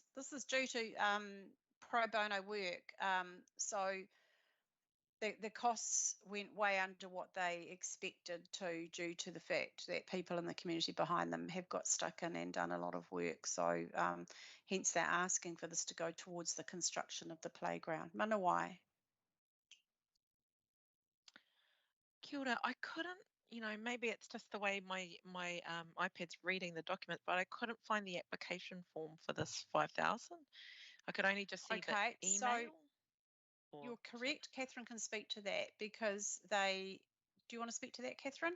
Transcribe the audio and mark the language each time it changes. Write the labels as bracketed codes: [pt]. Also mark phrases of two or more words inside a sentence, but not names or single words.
[en] This is due to pro bono work. So the costs went way under what they expected to, due to the fact that people in the community behind them have got stuck in and done a lot of work. So hence they're asking for this to go towards the construction of the playground. Manawai. [mi] Kia ora. [en] I couldn't, maybe it's just the way my iPad's reading the document, but I couldn't find the application form for this 5,000. I could only just see the email. So you're correct. Catherine can speak to that because do you want to speak to that, Catherine?